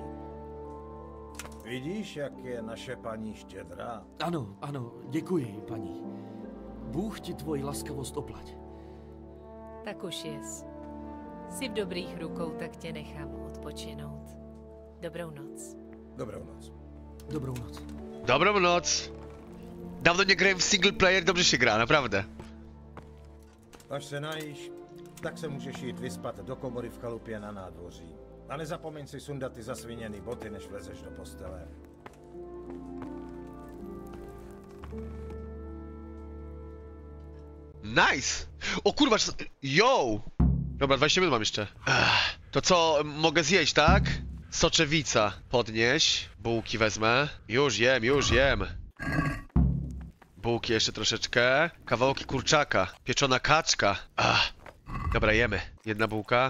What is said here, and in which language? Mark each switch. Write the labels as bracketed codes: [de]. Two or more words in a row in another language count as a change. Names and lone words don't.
[cs] Vidíš, jak je naše paní štědrá? Ano, ano, děkuji, paní. Bůh ti tvoji laskavost oplať. Tak už jest. Jsi v dobrých rukou, tak tě nechám odpočinout. Dobrou noc. Dobrou noc. Dobrou noc. [pl] Dobrą noc. Dawno nie grałem w [en] single player, [pl] dobrze się gra, naprawdę. [cs] Až se najíš, tak se můžeš jít vyspat do komory v chalupě na nádvoří. A nezapomeň si sundat ty zasviněný boty, než vlezeš do postele. [pl] Nice! O kurwa, yo! Dobra, 20 minut mam jeszcze. To co, mogę zjeść, tak? Soczewica. Podnieś. Bułki wezmę. Już jem. Bułki jeszcze troszeczkę. Kawałki kurczaka. Pieczona kaczka. Dobra, jemy. Jedna bułka.